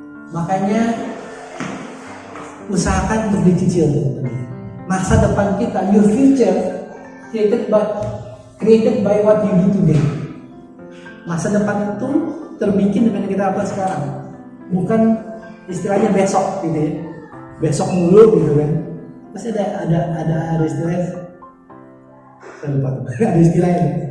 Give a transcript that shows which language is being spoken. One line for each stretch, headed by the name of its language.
Indonesian: Makanya usahakan untuk dicicil, teman-teman. Masa depan kita,
English: your future created by what you do today.
Indonesian: Masa depan itu terbikin dengan kita apa sekarang, bukan istilahnya besok gitu ya. Besok mulu gitu kan. Pasti ada istilahnya. Saya lupa tuh. Ada istilahnya.